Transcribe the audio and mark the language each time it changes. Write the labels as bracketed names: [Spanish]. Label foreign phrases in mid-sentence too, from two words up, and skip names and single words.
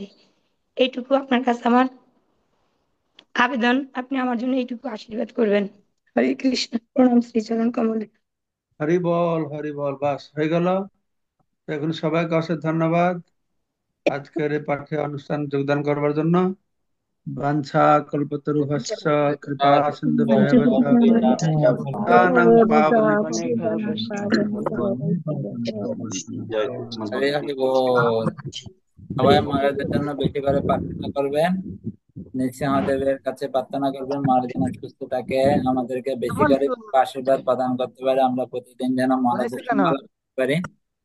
[Bangla] এইটুকু আপনার কাছে আমার আবেদন, আপনি আমার জন্য এইটুকু আশীর্বাদ করবেন। হরে কৃষ্ণ। প্রণাম শ্রীচরণ কমলে। হরি বল, বাস হয়ে গেল। এখন সবাইকে অশেষ ধন্যবাদ আজকের এই পাঠে অনুষ্ঠান যোগদান করবার জন্য। [Sanskrit] বাঞ্ছা কল্পতরুভ্যশ্চ কৃপা সিন্ধুভ্যেব চ পতিতানাং পাবনেভ্যো [Bangla] হরি হরি বল। সবাই মহারাজের জন্য বেশি করে প্রার্থনা করবেন, নৃসিংহদেবের কাছে প্রার্থনা করবেন মহারাজ যেন সুস্থ থাকে, আমাদেরকে বেশি করে আশীর্বাদ প্রদান করতে পারে, আমরা প্রতিদিন যেন মহারাজের সঙ্গ লাভ করতে পারি।